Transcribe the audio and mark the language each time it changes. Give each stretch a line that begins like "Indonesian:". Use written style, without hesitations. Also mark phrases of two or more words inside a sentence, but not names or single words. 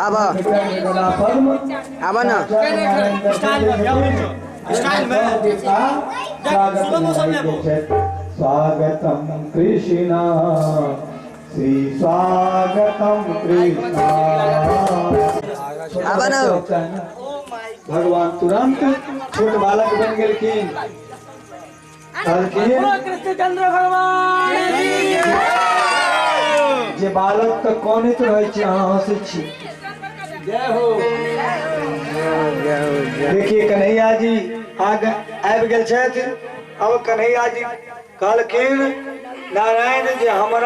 Maithili: आबा पद्म आबा ना स्टाइल में
Sanskrit: स्वागतम कृष्णा श्री स्वागतम कृष्णा
Maithili: आबा ना भगवान तुरंत छोट बालक बन गेलखिन कृष्णचंद्र भगवान जे बालक तो कौन तो रहे छी अहाँ हंसे छी जय हो देखिए कन्हैया जी आगे आबि गेल छथि अब कन्हैया जी कहलखिन नारायण जे हमरा